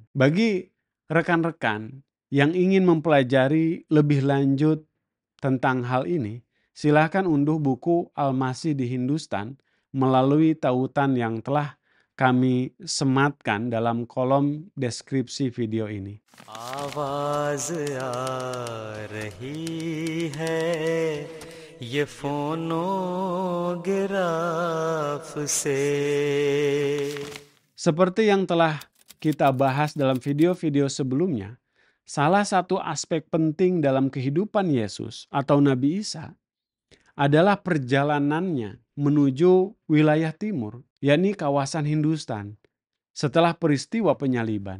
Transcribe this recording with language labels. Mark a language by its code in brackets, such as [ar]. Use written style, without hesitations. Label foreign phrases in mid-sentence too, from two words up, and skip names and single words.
[id] Bagi rekan-rekan yang ingin mempelajari lebih lanjut tentang hal ini, silakan unduh buku Al-Masih di Hindustan melalui tautan yang telah kami sematkan dalam kolom deskripsi video ini. [hi] आवाज आ रही है ये फोनोग्राफ से। [id] Seperti yang telah kita bahas dalam video-video sebelumnya, salah satu aspek penting dalam kehidupan Yesus atau Nabi Isa adalah perjalanannya menuju wilayah timur, yakni kawasan Hindustan, setelah peristiwa penyaliban.